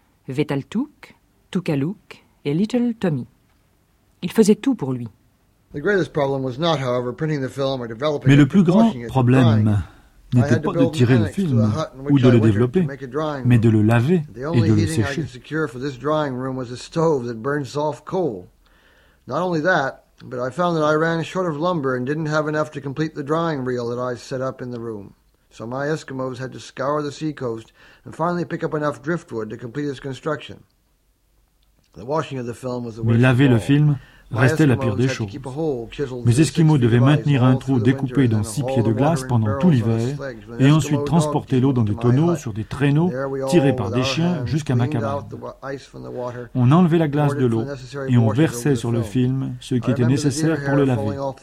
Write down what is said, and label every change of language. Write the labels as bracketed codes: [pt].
[fr] Vetaltuk, Tukaluk et Little Tommy. Il faisait tout pour lui. Mais le plus grand problème n'était pas de tirer le film ou de le développer, mais de le laver et de le sécher. [en] For this drying room was a stove that burns soft coal. Not only that, but I found that I ran short of lumber and didn't have enough to complete the drying reel that I set up in the room. So my Eskimos had to scour the seacoast and finally pick up enough driftwood to complete its construction. The washing of the film was the worst. [fr] Mais laver le film restait la pire des choses. Mes Esquimaux devaient maintenir un trou découpé dans 6 pieds de glace pendant tout l'hiver et ensuite transporter l'eau dans des tonneaux, sur des traîneaux, tirés par des chiens jusqu'à ma cabane. On enlevait la glace de l'eau et on versait sur le film ce qui était nécessaire pour le laver.